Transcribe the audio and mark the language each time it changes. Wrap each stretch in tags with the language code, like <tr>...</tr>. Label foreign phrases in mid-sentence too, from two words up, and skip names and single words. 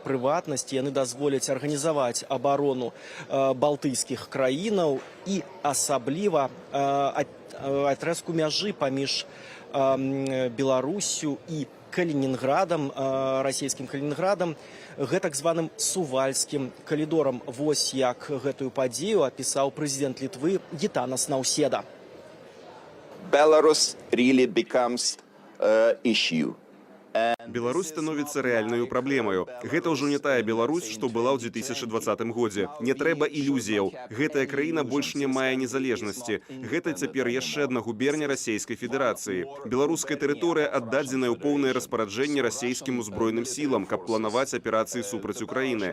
<be>Прыватнасці яны дазволяць арганізаваць абарону балтыйскіх краінаў і асабліва адрэзку мяжы паміж Беларусю і Калінінградам, расійскім Калінінградам, гэтак званым сувальскім калідорам. Вось як гэтую падзею апісаў прэзідэнт Літвы Гітанас Наўседа.</be> <en>Belarus really becomes an issue.</en> <be>Беларусь становіцца рэальнаю праблемаю. Гэта ўжо не тая Беларусь, што была ў 2020 годзе. Не трэба ілюзіяў. Гэтая краіна больш не мае незалежнасці. Гэта цяпер яшчэ адна губерня Расійскай Федэрацыі. Беларуская тэрыторыя аддадзеная ў поўнае распараджэнне расійскім узброеным сілам, каб планаваць аперацыі супраць Украіны.</be>